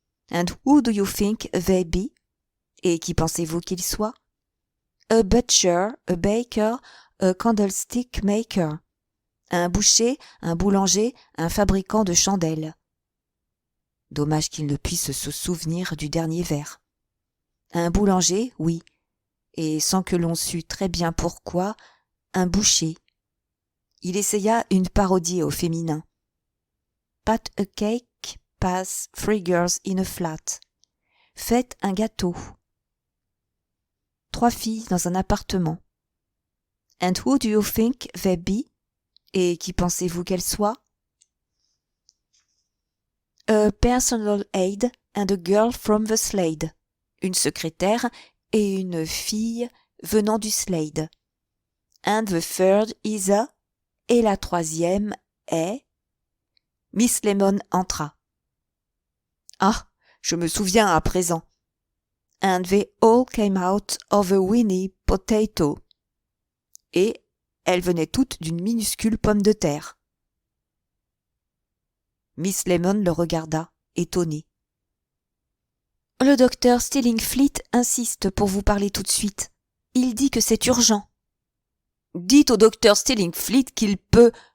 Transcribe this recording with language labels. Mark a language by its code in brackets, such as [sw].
[en] And who do you think they be? [fr] Et qui pensez-vous qu'ils soient? [en] A butcher, a baker, a candlestick maker. [fr] Un boucher, un boulanger, un fabricant de chandelles. Dommage qu'il ne puisse se souvenir du dernier vers. Un boulanger, oui, et sans que l'on sût très bien pourquoi, un boucher. Il essaya une parodie au féminin. [en] Pat a cake, pass 3 girls in a flat. [fr] Faites un gâteau. 3 filles dans un appartement. [en] And who do you think they be? [fr] Et qui pensez-vous qu'elles soient? [en] A personal aide and a girl from the Slade. [fr] Une secrétaire et une fille venant du Slade. [en] And the third is a... [fr] Et la 3e est... Miss Lemon entra. Ah, je me souviens à présent. [en] And they all came out of a weeny potato. [fr] Et elles venaient toutes d'une minuscule pomme de terre. Miss Lemon le regarda, étonnée. Le docteur Stillingfleet insiste pour vous parler tout de suite. Il dit que c'est urgent. Dites au docteur Stillingfleet qu'il peut...